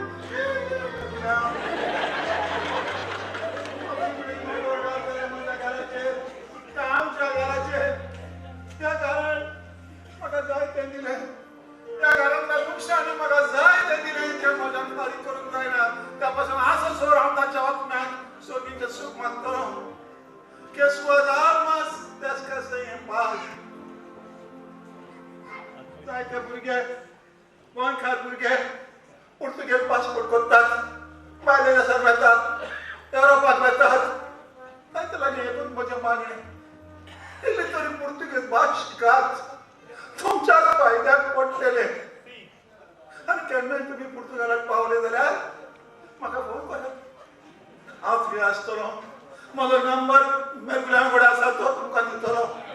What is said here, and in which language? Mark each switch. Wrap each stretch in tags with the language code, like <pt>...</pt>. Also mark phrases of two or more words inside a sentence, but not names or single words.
<kok>आमच्या घराचेर त्या घरान म्हाका जाय तें दिलें त्या घरांतल्या मनशांनी म्हाका जाय तें दिलें तें म्हज्यान फारीक करूंक जायना त्या पासून आसा सोर हांव ताच्या आत्म्याक सोबीचें सूख मागतलो</kok> <pt>que suas almas descansem em paz.</pt> <kok>जायते भुरगे गोंयकार भुरगे पुर्तुगेज पासपोर्ट करतात भायल्या देशांत वतात युरोपाक वतात तांचे लागीं एकूच म्हजें मागणें इल्ली तरी पुर्तुगेज भास शिकात तुमच्या फायद्याक पडटलें आनी केन्नाय तुमी पुर्तुगालाक पावले जाल्यार म्हाका फोन करात हांव फ्री आसतलों म्हजो नंबर मेगुल्या कडेन आसा तो तुमकां दितलो</kok>